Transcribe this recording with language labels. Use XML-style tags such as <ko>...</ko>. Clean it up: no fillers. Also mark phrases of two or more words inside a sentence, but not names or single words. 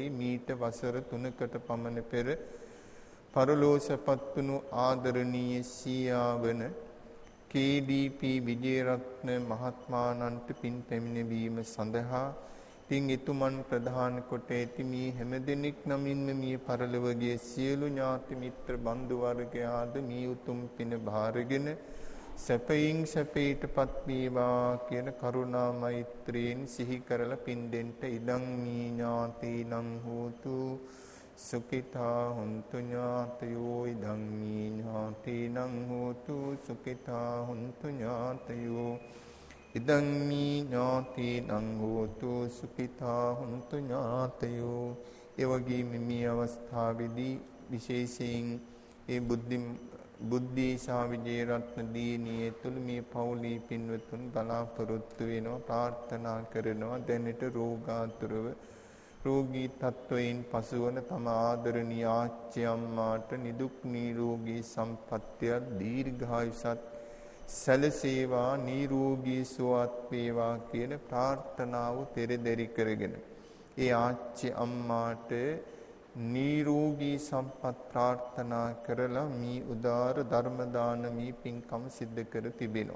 <si>මීට වසර 3කට පමණ පෙර පරලෝසපත් වුණු ආදරණීය සීයා වන KDP විජේරත්න මහත්මයාණන්ට පින් පැමිණවීම සඳහා පින් එතුමන් ප්‍රධාන කොට ඇති මේ හැමදෙනෙක් නමින්ම මේ පරලොවගේ සියලු ඥාති මිත්‍ර බන්දු වර්ගයාද මේ උතුම් පින භාරගෙන සැපයින් සැපයටපත් වේවා කියන කරුණා මෛත්‍රියෙන් සිහි කරලා පින් දෙන්න.</si> <pi>ඉදං මේ ඥාතිනං හෝතු සුඛිතා හුන්තු ඥාතයෝ. ඉදං මේ ඥාතිනං හෝතු සුඛිතා හුන්තු ඥාතයෝ. ඉදං මේ ඥාතිනං හෝතු සුඛිතා හුන්තු ඥාතයෝ.</pi> <si>ඒ වගේම මේ අවස්ථාවේදී විශේෂයෙන් ඒ බුද්ධීෂා විජේරත්න දියණිය ඇතුළු මේ පවුලේ පින්වතුන් බලාපොරොත්තු වෙනවා, ප්‍රාර්ථනා කරනවා දැනට රෝගාතුරව රෝගී තත්වයෙන් පසුවන තම ආදරණීය ආච්චි අම්මාට නිදුක් නිරෝගී සම්පන්නිය දීර්ඝායුෂත් සැලසේවා, නිරෝගී සුවපත් වේවා කියන ප්‍රාර්ථනාව පෙරදරි කරගෙන ඒ ආච්චි අම්මාට නිරෝගී සම්පත් ප්‍රාර්ථනා කරලා මේ උදාර ධර්ම දානමී පින්කම සිද්ධ කර තිබෙනවා.</si>